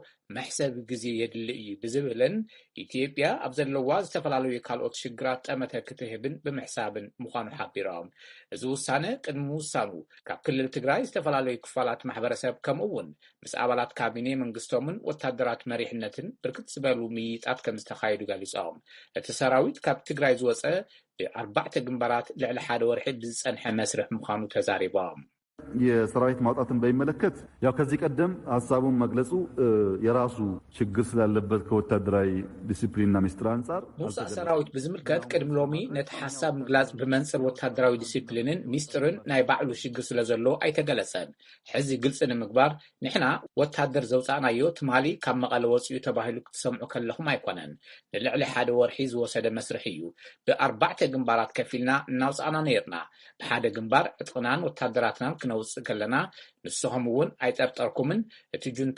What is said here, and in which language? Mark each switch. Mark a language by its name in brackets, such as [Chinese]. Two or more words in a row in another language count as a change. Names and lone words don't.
[Tigrinya] መሕሰብ ግዜ የድሊ እዩ ብዝብልን ኢትዮጵያ ኣብ ዘለዋ ዝተፈላለዩ ካልኦት ሽግራት ጠመተ ክትህብን ብምሕሳብን ምዃኑ ሓቢሮም እዚ ውሳነ ቅድሚ ውሳኑ ካብ ክልል ትግራይ ዝተፈላለዩ ክፋላት ማሕበረሰብ ከምኡውን ምስ ኣባላት ካቢነ መንግስቶምን ወታደራት መሪሕነትን ብርክት ዝበሉ ምይይጣት ከም ዝተካየዱ ገሊፆም እቲ ሰራዊት ካብ ትግራይ ዝወፀ ብ4 ግንባራት ልዕሊ 1 ወርሒ ብዝፀንሐ መስርሕ ምዃኑ ተዛሪቦም [Amharic] የሰራዊት ማውጣትን በሚመለከት ያው ከዚህ ቀደም ሐሳቡን መግለጹ የራሱ ችግር ስላለበት ከወታደራዊ ዲሲፕሊንና ሚስጥር አንፃር [Tigrinya] ሙሳ ሰራዊት ብዝምልከት ቅድም ሎሚ ነቲ ሐሳብ ምግላጽ ብመንጽር ወታደራዊ ዲሲፕሊንን ሚስጥርን ናይ ባዕሉ ሽግር ስለዘሎ ኣይተገለጸን ሕዚ ግልጽ ንምግባር ንሕና ወታደር ዘውፃእናዮ ትማሊ ካብ መቐለ ወፅኡ ተባሂሉ ክትሰምዑ ከለኹም ኣይኮነን ንልዕሊ 1 ወርሒ ዝወሰደ መስርሕ እዩ ብ4 ግንባራት ከፊልና እናውፃእና ነርና ብሓደ ግንባር ዕጥቅናን ወታደራትናን ክነውፅእ ከለና ንስኹም እውን ኣይጠርጠርኩምን እቲ ጁንታ